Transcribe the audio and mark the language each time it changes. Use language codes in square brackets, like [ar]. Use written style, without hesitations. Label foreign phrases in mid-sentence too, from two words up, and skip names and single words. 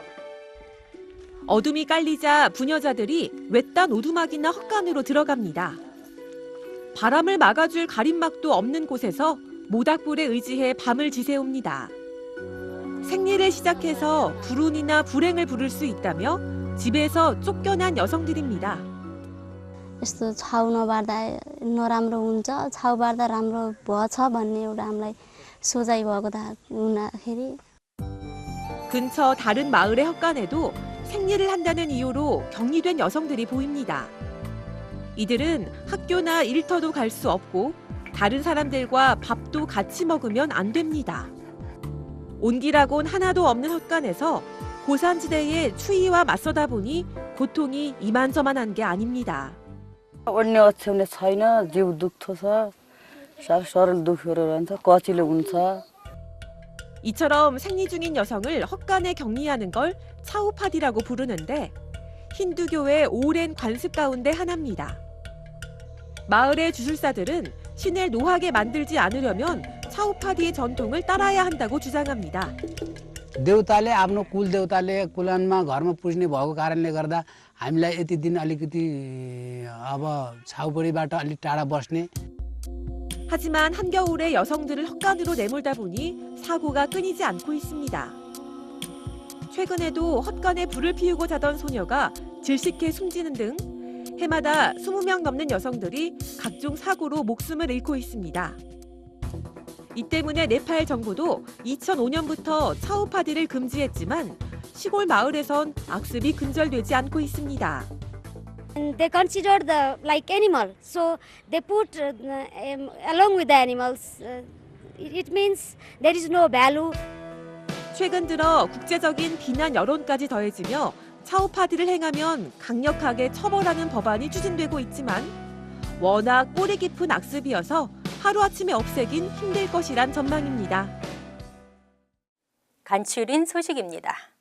[ko] 어둠이 깔리자 부녀자들이 외딴 오두막이나 헛간으로 들어갑니다. 바람을 막아줄 가림막도 없는 곳에서 모닥불에 의지해 밤을 지새웁니다. 생리를 시작해서 불운이나 불행을 부를 수 있다며 집에서 쫓겨난 여성들입니다. [ne] यस्तो छाउ नबार्दा नराम्रो हुन्छ छाउ बार्दा राम्रो भएछ भन्ने एउटा हामीलाई सोचाइ भएको हुँदाखेरि [ko] 근처 다른 마을의 헛간에도 생리를 한다는 이유로 격리된 여성들이 보입니다. 이들은 학교나 일터도 갈 수 없고 다른 사람들과 밥도 같이 먹으면 안 됩니다. 온기라곤 하나도 없는 헛간에서 고산지대의 추위와 맞서다 보니 고통이 이만저만한 게 아닙니다. [ne] ओड्ने ओछ्याउने छैन जिउ दुख्छ शरीर दुखेर रहन्छ कचिलो हुन्छ. [ko] 이처럼 생리 중인 여성을 헛간에 격리하는 걸 차우파디라고 부르는데 힌두교의 오랜 관습 가운데 하나입니다. 마을의 주술사들은 신을 노하게 만들지 않으려면 차우파디의 전통을 따라야 한다고 주장합니다. [ne] देउताले आफ्नो कुल देउताले कुलानमा घरमा पुज्ने भएको कारणले गर्दा हामीलाई यति दिन अलिकति अब छाउपडीबाट अलि टाढा बस्ने. [ko] 하지만 한겨울에 여성들을 헛간으로 내몰다 보니 사고가 끊이지 않고 있습니다. 최근에도 헛간에 불을 피우고 자던 소녀가 질식해 숨지는 등 해마다 20명 넘는 여성들이 각종 사고로 목숨을 잃고 있습니다. 이 때문에 네팔 정부도 2005년부터 차우파디를 금지했지만 시골 마을에선 악습이 근절되지 않고 있습니다. [en] And they consider the like animal, so they put along with the animals. It means there is no value. [ko] 최근 들어 국제적인 비난 여론까지 더해지며 차우파디를 행하면 강력하게 처벌하는 법안이 추진되고 있지만 워낙 꼬리 깊은 악습이어서 하루아침에 없애긴 힘들 것이란 전망입니다. 간추린 소식입니다.